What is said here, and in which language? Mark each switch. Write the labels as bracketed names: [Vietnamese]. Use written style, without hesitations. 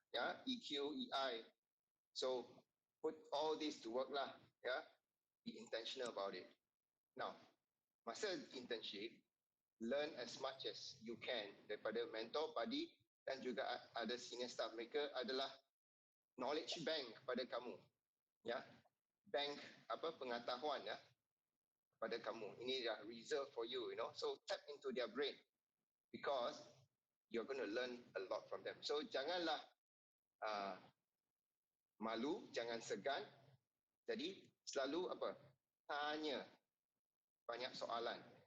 [English] Ya, EQ, EI. So, put all this to work lah, ya. Be intentional about it. Now, masa internship, learn as much as you can daripada mentor, buddy [Malay] dan juga ada [English] senior staff. [Malay] Mereka adalah knowledge bank kepada kamu, ya. Bank pengetahuan, ya, pada kamu. Ini dah [English] reserve for you, you know. So tap into their brain because you're going to learn a lot from them. [Malay] So janganlah malu, jangan segan. Jadi selalu tanya banyak soalan.